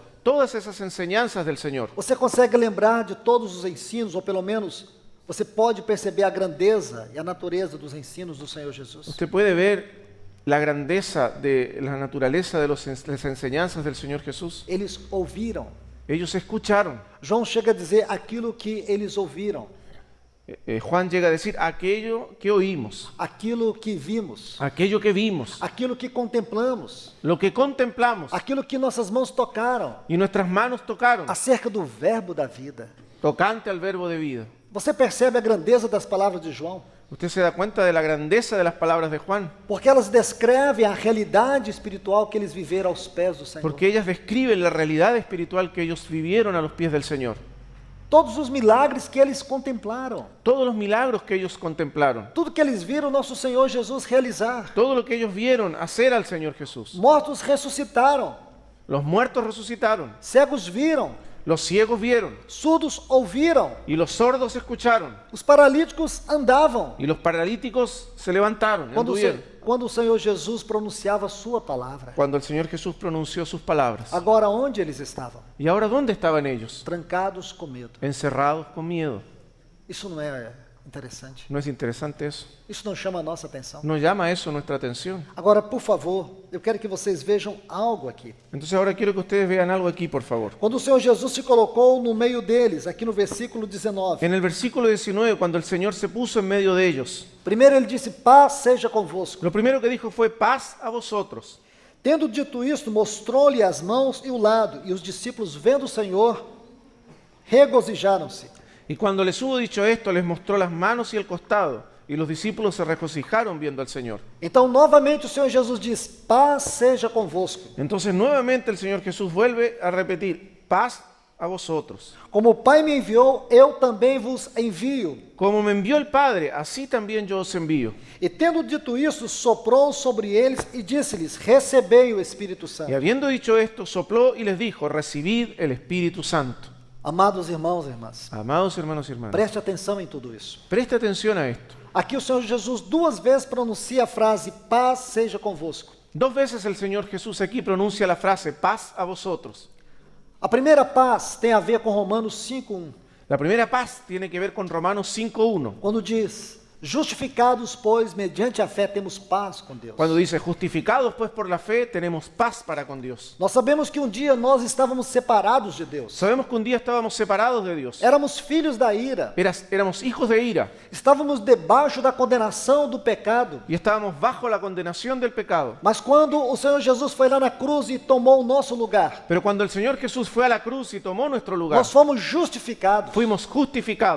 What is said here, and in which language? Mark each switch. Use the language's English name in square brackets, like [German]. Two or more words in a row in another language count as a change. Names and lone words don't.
[Spanish] todas esas enseñanzas del Señor, [Portuguese] você consegue lembrar de todos os ensinos, ou pelo menos você pode perceber a grandeza e a natureza dos ensinos do Senhor Jesus? [Spanish] usted puede ver la grandeza de la naturaleza de las enseñanzas del Señor Jesús. [Portuguese] Eles ouviram. [Spanish] Ellos escucharon. [Portuguese] João chega a dizer aquilo que eles ouviram, [Spanish] Juan llega a decir aquello que oímos, [Portuguese] aquilo que vimos, [Spanish] aquello que vimos, [Portuguese] aquilo que contemplamos, [Spanish] lo que contemplamos [Portuguese] aquilo que nossas mãos tocaram, [Spanish] y nuestras manos tocaron, [Portuguese] acerca do verbo da vida. [Spanish] tocante al verbo de vida. [Portuguese] Você percebe a grandeza das palavras de João? [Spanish] Usted se da cuenta de la grandeza de las palabras de Juan, [Portuguese] Porque elas descrevem a realidade espiritual que eles viveram aos pés do Senhor. [Spanish] porque ellas describen la realidad espiritual que ellos vivieron a los pies del Señor. [Portuguese] Todos os milagres que eles contemplaram, [Spanish] Todos los milagros que ellos contemplaron, [Portuguese] tudo que eles viram nosso Senhor Jesus realizar. [Spanish] todo lo que ellos vieron hacer al Señor Jesús. [Portuguese] Mortos ressuscitaram, [Spanish] Los muertos resucitaron, [Portuguese] cegos viram, [Spanish] los ciegos vieron [Portuguese] surdos ouviram, [Spanish] y los sordos escucharon [Portuguese] os paralíticos andavam. [Spanish] y los paralíticos se levantaron, [Portuguese] Quando [Spanish] anduvieron. [Portuguese] o Senhor Jesus pronunciava a sua palavra. [Spanish] Cuando el Señor Jesús pronunció sus palabras. [Portuguese] Agora, onde eles estavam? [Spanish] ¿Y ahora dónde estaban ellos? [Portuguese] Trancados com medo. [Spanish] Encerrados con miedo. [Portuguese] Isso não é interessante? [Spanish] ¿No es interesante eso? [Portuguese] Isso não chama a nossa atenção? [Spanish] ¿No llama eso nuestra atención? [Portuguese] Agora, por favor, eu quero que vocês vejam algo aqui. [Spanish] Entonces ahora quiero que ustedes vean algo aquí, por favor. [Portuguese] Quando o Senhor Jesus se colocou no meio deles, aqui no versículo 19, [Spanish] En el versículo 19, cuando el Señor se puso en medio de ellos, [Portuguese] primeiro ele disse: paz seja convosco. [Spanish] lo primero que dijo fue paz a vosotros. [Portuguese] Tendo dito isto, mostrou-lhe as mãos e o lado, e os discípulos, vendo o Senhor, regozijaram-se. [Spanish] Y cuando les hubo dicho esto, les mostró las manos y el costado, y los discípulos se regocijaron viendo al Señor. [Portuguese] Então, novamente, o Senhor Jesus diz: paz seja convosco. [Spanish] Entonces nuevamente el Señor Jesús vuelve a repetir, paz a vosotros. [Portuguese] Como o Pai me enviou, eu também vos envio. [Spanish] Como me envió el Padre, así también yo os envío. [Portuguese] E tendo dito isso, soprou sobre eles e disse-lhes: recebei o Espírito [Spanish] Y [Portuguese] Santo. [Spanish] habiendo dicho esto, sopló y les dijo, recibid el Espíritu Santo. [Portuguese] Amados irmãos e irmãs, [Spanish] Amados hermanos y hermanas, [Portuguese] preste atenção em tudo isso. [Spanish] preste atención a esto. [Portuguese] Aqui o Senhor Jesus 2 vezes pronuncia a frase: paz seja convosco. [Spanish] 2 veces el Señor Jesús aquí pronuncia la frase, paz a vosotros. [Portuguese] A primeira paz tem a ver com Romanos 5:1, [Spanish] La primera paz tiene que ver con Romanos 5.1, [Portuguese] quando diz: Justificados, pois, mediante a fé, temos paz com Deus. [Spanish] Cuando dice, justificados pues por la fe, tenemos paz para con Dios. [Portuguese] Nós sabemos que um dia nós estávamos separados de Deus. [Spanish] Sabemos que un día estábamos separados de Dios. [Portuguese] Éramos filhos da ira. [Spanish] Éramos hijos de ira [Portuguese] Estávamos debaixo da condenação do pecado. [Spanish] y estábamos bajo la condenación del pecado. [Portuguese] Mas quando o Senhor Jesus foi lá na cruz e tomou o nosso lugar, [Spanish] Pero cuando el Señor Jesús fue a la cruz y tomó nuestro lugar, [Portuguese] nós fomos justificados. [Spanish] fuimos justificados.